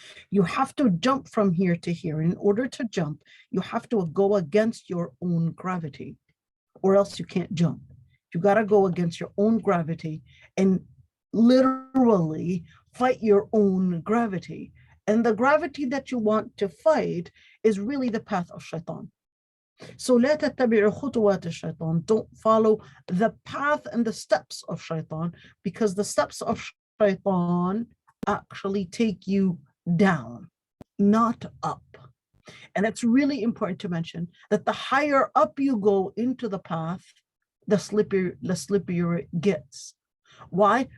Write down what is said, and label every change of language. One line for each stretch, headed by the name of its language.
English: You have to jump from here to here. In order to jump, you have to go against your own gravity, or else you can't jump. You got to go against your own gravity and literally fight your own gravity. And the gravity that you want to fight is really the path of shaitan.
Arabic: So لا تتبعوا خطوات الشيطان.
English: Don't follow the path and the steps of shaitan, because the steps of shaitan actually take you down, not up. And it's really important to mention that the higher up you go into the path, the slippier it gets. Why?